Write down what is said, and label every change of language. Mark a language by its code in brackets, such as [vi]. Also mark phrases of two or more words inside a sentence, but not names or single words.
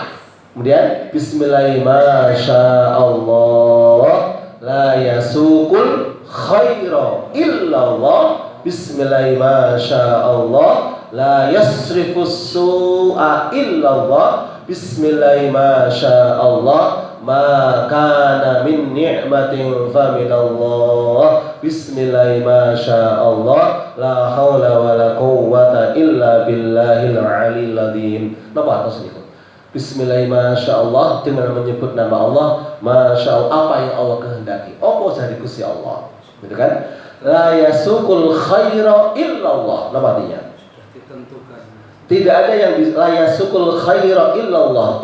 [ar] Kemudian بسم الله، ما شاء الله، لا يسوق الخير إلا الله، بسم الله، ما شاء الله، لا يصرف السوء إلا الله، بسم الله، ما شاء الله، ما كان من نعمة فمن الله، بسم الله، ما شاء الله، لا حول ولا قوة إلا بالله العلي العظيم. [id] Napa atas itu? Bismillah, [ar] ما شاء الله, [id] dengan menyebut nama Allah, [ar] ما شاء الله, [id] apa yang Allah kehendaki, apa jadi Gusti Allah, gitu kan? [ar] لا يسوق الخير إلا الله. [id] Apa artinya? Tidak ada yang bisa. [ar] لا يسوق الخير إلا الله.